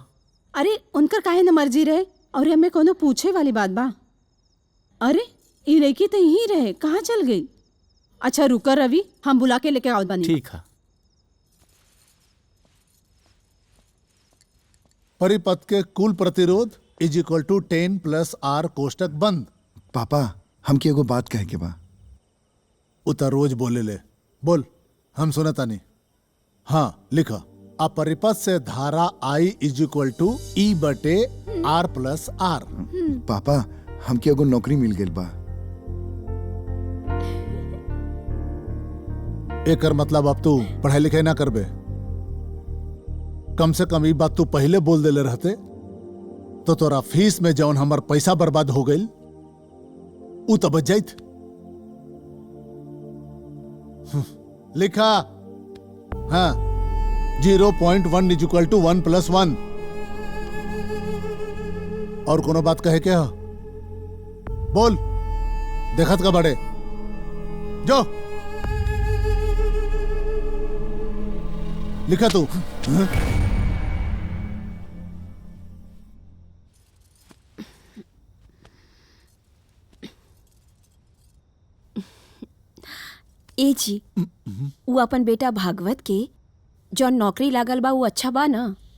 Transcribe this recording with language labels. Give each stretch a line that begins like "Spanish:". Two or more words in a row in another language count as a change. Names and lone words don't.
Bhojpuri: अरे उनकर काहे न मर्जी रहे और हमें कोनो पूछे वाली बात बा। अरे ये लड़की तो यहीं रहे, कहाँ चल गई? अच्छा रुका रवि, हम बुला के लेके आओ बनी। ठीक है। परिपथ के कुल प्रतिरोध
English: is equal to
Bhojpuri: 10 + r कोष्टक बंद। पापा हमके एगो बात कहे के बा। उतर रोज बोले ले, बोल हम सुनता नहीं। हाँ लिखा, अपरिपथ से धारा I
English: is equal to
Bhojpuri: E/r + r। पापा हमके एगो नौकरी मिल गई बा। एकर मतलब अब तू पढ़ाई लिखाई ना करबे। कम से कम ये बात तू पहले बोल देले रहते तो तोरा फीस में जौन हमार पैसा बर्बाद हो गई उ तो बच जाइत। लिखा, हाँ 0.1
English: is equal to
Bhojpuri: 1 + 1। और कोनो बात कहे क्या? बोल, देखत का बड़े जो लिखा तू। ए जी, वो अपन बेटा भागवत के जो नौकरी लागल बा वो अच्छा बा ना?